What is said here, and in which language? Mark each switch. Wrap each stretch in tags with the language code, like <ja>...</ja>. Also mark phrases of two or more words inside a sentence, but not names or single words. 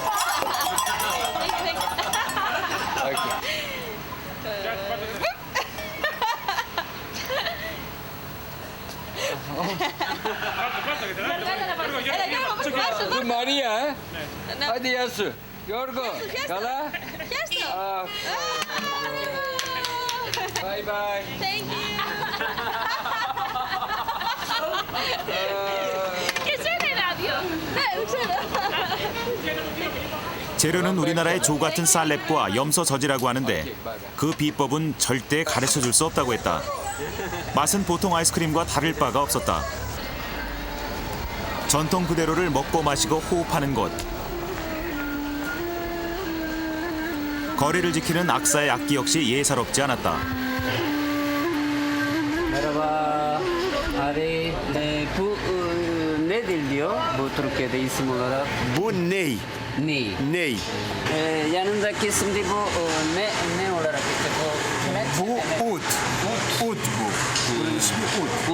<tr>Bu Maria.</tr> <el>Hadi Yasu. Yorgo. Kala.</el> <en>Bye bye. Thank you.</en> <ko>재료는 우리나라의 조 같은 쌀랩과 염소 젖이라고 하는데 그 비법은 절대 가르쳐줄 수 없다고 했다. 맛은 보통 아이스크림과 다를 바가 없었다. 전통 그대로를 먹고 마시고 호흡하는 곳. 거리를 지키는 악사의 악기 역시 예사롭지 않았다.</ko> <tr>Merhaba. Abi bu nedir diyor bu Türkiye'de isim olarak? Bu ney? Ney? Ney? Yanındaki şimdi bu ne olarak işte bu kime? Bu ut. Ut bu. Bunun ismi ut.</tr>